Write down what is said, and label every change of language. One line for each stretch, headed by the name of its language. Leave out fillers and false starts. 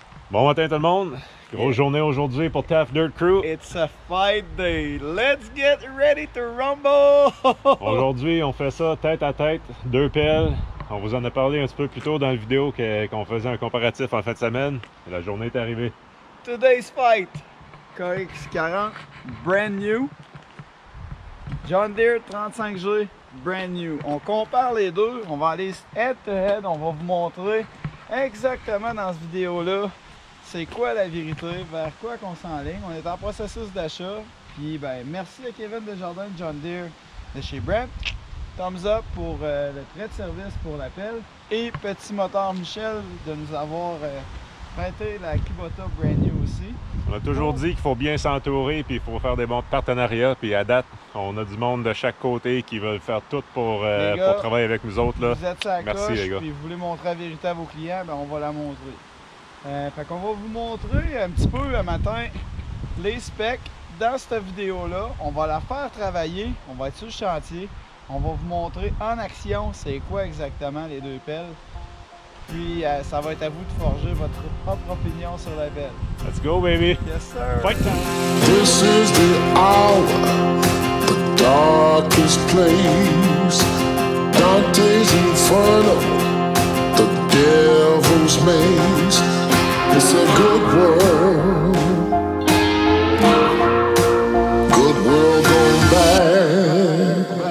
French: Bon matin tout le monde, grosse journée aujourd'hui pour TAF Dirt Crew.
English: It's a fight day, let's get ready to rumble!
French: Aujourd'hui on fait ça tête à tête, deux pelles. On vous en a parlé un petit peu plus tôt dans la vidéo qu'on faisait un comparatif en fin de semaine. Et la journée est arrivée.
English: Today's fight, KX40, brand new. John Deere 35G, brand new.
French: On compare les deux, on va aller
English: head to head,
French: on va vous montrer exactement dans cette vidéo-là c'est quoi la vérité, vers quoi qu'on s'enligne. On est en processus d'achat. Puis ben merci à Kevin Desjardins de John Deere de chez Brent.
English: Thumbs up
French: pour le prêt de service pour l'appel. Et Petit Moteur Michel de nous avoir prêté la Kubota
English: brand new
French: aussi. On a toujours dit qu'il faut bien s'entourer puis il faut faire des bons partenariats. Puis à date, on a du monde de chaque côté qui veulent faire tout pour travailler avec nous autres. Là. Vous êtes sur la merci coche, les gars. Puis vous voulez montrer la vérité à vos clients, ben on va la montrer. Fait qu'on va vous montrer un petit peu le matin les specs dans cette vidéo-là. On va la faire travailler, on va être sur le chantier. On va vous montrer en action c'est quoi exactement les deux pelles. Puis ça va être à vous de forger votre propre opinion sur la pelle.
English: Let's go baby! Yes sir! Fight time! This is the hour, the darkest place. Dante's Inferno, the devil's maze. It's a good world going bad.